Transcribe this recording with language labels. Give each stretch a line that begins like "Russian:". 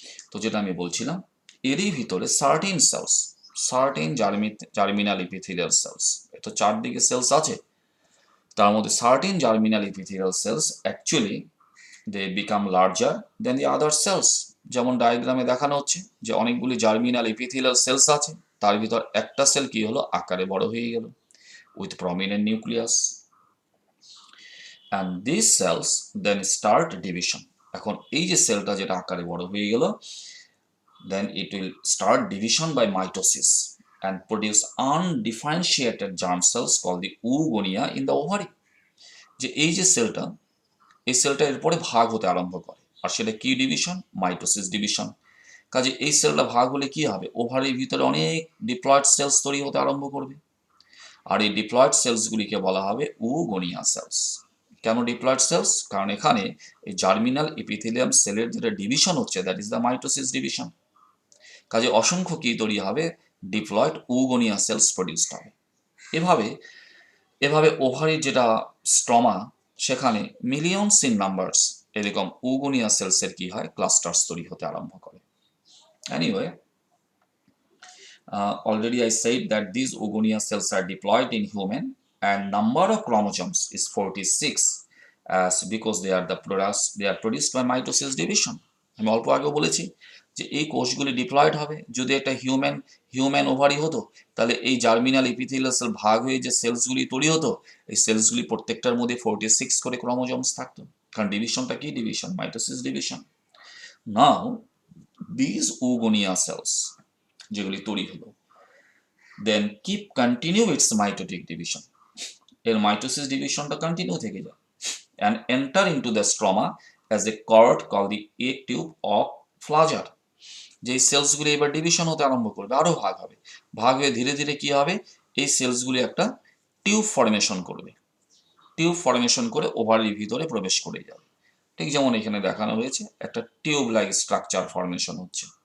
Bangla: তো যেটা আমি বলছিলাম, এরই ভিতরে সার্টেন জার্মিনাল এপিথেলিয়াল সেলস, এটা চারদিকে সেলস আছে, তার মধ্যে certain germinal epithelial sales actually
English: They become larger than the other cells.
Bangla: যেমন ডায়াগ্রামে দেখানো হচ্ছে যে অনেকগুলি জার্মিনাল এপিথেলিয়াল সেলস আছে, তার ভিতর একটা সেল কি হলো? আকারে বড় হয়ে গেল
English: With prominent nucleus, and this cells then start division.
Bangla: এখন এই যে সেলটা যেটা আকারে বড় হয়ে গেল,
English: then it will start division by mitosis and produce undifferentiated germ cells called the oogonia in the ovary.
Bangla: যে এই যে সেলটা, এই সেলটা এরপরে ভাগ হতে আরম্ভ করে, আর সেটা কি ডিভিশন? Mitosis division. কাজে এই সেলটা ভাগ হলে কি হবে? ওভারির ভিতরে অনেক ডিপ্লয়েড সেলস তৈরি হতে আরম্ভ করবে, আর এই ডিপ্লয়েড সেলসগুলিকে বলা হবে উগোনিয়া সেলস। কেন ডিপ্লয়েড সেলস? কারণ এখানে এই জার্মিনাল এপিথেলিয়াম সেলের যেটা ডিভিশন হচ্ছে,
English: That is the mitosis division.
Bangla: কাজে অসংখ্য কি তৈরি হবে? ডিপ্লয়েড উগোনিয়া সেলস প্রডিউসড হবে। এভাবে এভাবে ওভারির যেটা স্ট্রমা, সেখানে
English: millions in numbers
Bangla: এরকম উগোনিয়া সেলসের কি হয়? ক্লাস্টার্স তৈরি হতে আরম্ভ করে।
English: Anyway, already I said that these oogonia cells are diploid in human and number of chromosomes is 46, as because they are produced by mitosis division.
Bangla: আমি অল্প আগেও বলেছি যে এই কোষগুলি ডিপ্লয়েড হবে। যদি একটা হিউম্যান ওভারি হতো, তাহলে এই জার্মিনাল এপিথেলিয়াল সেল ভাগ হয়ে যে সেলসগুলি তৈরি হতো, এই সেলসগুলি প্রত্যেকটার মধ্যে 46 করে ক্রোমোজোমস থাকতো। কারণ ডিভিশনটা কি division? Mitosis division.
English: now this oogonia cells
Bangla: যেগুলি তৈরি হলো,
English: then keep continue its mitotic division,
Bangla: এর মাইটোসিস ডিভিশনটা কন্টিনিউ থেকে যায়,
English: and enter into the stroma as a cord called the egg tube of flagella.
Bangla: যেই সেলসগুলি এবার ডিভিশন হতে আরম্ভ করবে, আরো ভাগ হবে, ভাগ হয়ে ধীরে ধীরে কি হবে? এই সেলসগুলি একটা টিউব ফর্মেশন করবে, টিউব ফর্মেশন করে ওভারির ভিতরে প্রবেশ করে যাবে। ঠিক যেমন এখানে দেখানো হয়েছে, একটা টিউব লাইক স্ট্রাকচার ফর্মেশন হচ্ছে।